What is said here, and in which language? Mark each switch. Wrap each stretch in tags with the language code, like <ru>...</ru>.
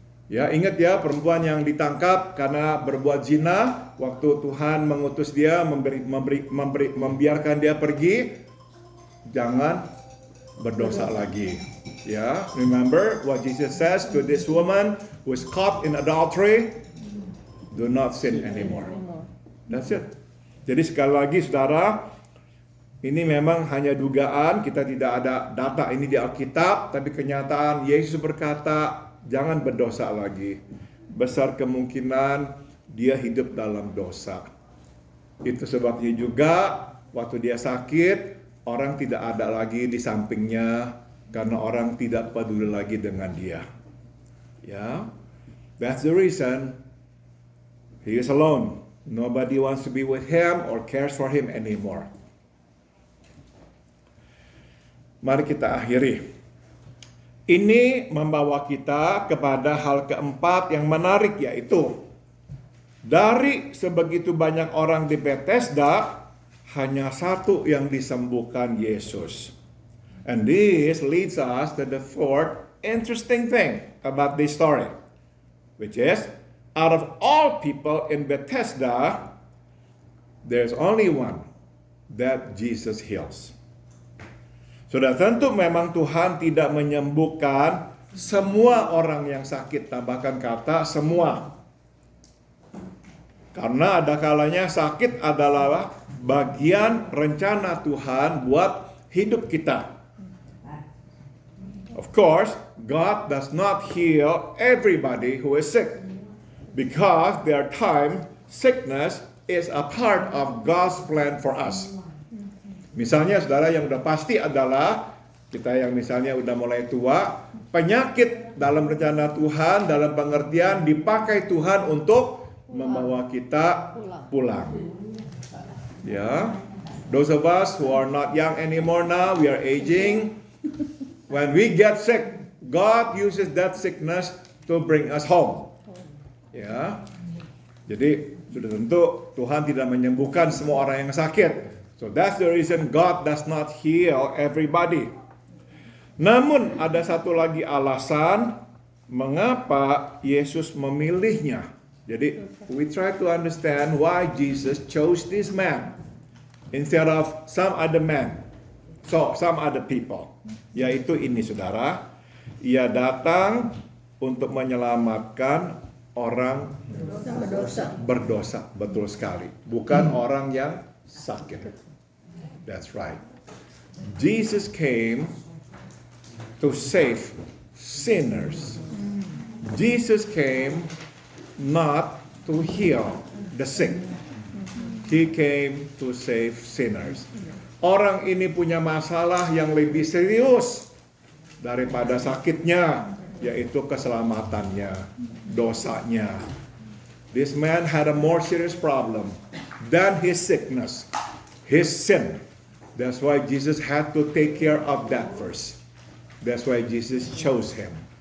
<id>Ya, ingat ya, perempuan yang ditangkap karena berbuat zina, waktu Tuhan mengutus dia, membiarkan dia pergi, jangan berdosa lagi.</id> <en>Ya, remember what Jesus says to this woman who is caught in adultery, do not sin anymore. That's it.</en> <id>Jadi sekali lagi saudara, ini memang hanya dugaan, kita tidak ada data ini di Alkitab, tapi kenyataan Yesus berkata, jangan berdosa lagi. Besar kemungkinan dia hidup dalam dosa. Itu sebabnya juga waktu dia sakit, orang tidak ada lagi di sampingnya karena orang tidak peduli lagi dengan dia.</id> <en>Ya, that's the reason he is alone. Nobody wants to be with him or cares for him anymore.</en> <id>Mari kita akhiri. Ini membawa kita kepada hal keempat yang menarik, yaitu dari sebegitu banyak orang di Bethesda, hanya satu yang disembuhkan Yesus.</id> <en>And this leads us to the fourth interesting thing about this story, which is, out of all people in Bethesda, there's only one that Jesus heals.</en> <id>Sudah tentu memang Tuhan tidak menyembuhkan semua orang yang sakit, tambahkan kata semua. Karena ada kalanya sakit adalah bagian rencana Tuhan buat hidup kita.</id> <en>Of course, God does not heal everybody who is sick, because there are times sickness is a part of God's plan for us.</en> <id>Misalnya saudara, yang udah pasti adalah kita yang misalnya udah mulai tua, penyakit dalam rencana Tuhan, dalam pengertian dipakai Tuhan untuk membawa kita pulang.</id> <en>Ya, those of us who are not young anymore now, we are aging. When we get sick, God uses that sickness to bring us home.</en> <id>Ya, jadi sudah tentu Tuhan tidak menyembuhkan semua orang yang sakit.</id> <en>So that's the reason God does not heal everybody.</en> <id>Namun ada satu lagi alasan mengapa Yesus memilihnya.</id> <en>Jadi we try to understand why Jesus chose this man instead of some other man. So some other people.</en> <id>Yaitu ini saudara, ia datang untuk menyelamatkan orang berdosa, betul sekali. Bukan orang yang sakit.</id> <en>That's right. Jesus came to save sinners. Jesus came not to heal the sick. He came to save sinners.</en> <id>Orang ini punya masalah yang lebih serius daripada sakitnya, yaitu keselamatannya, dosanya.</id> <en>This man had a more serious problem than his sickness, his sin. That's why Jesus had to take care of that first. That's why Jesus chose him.</en>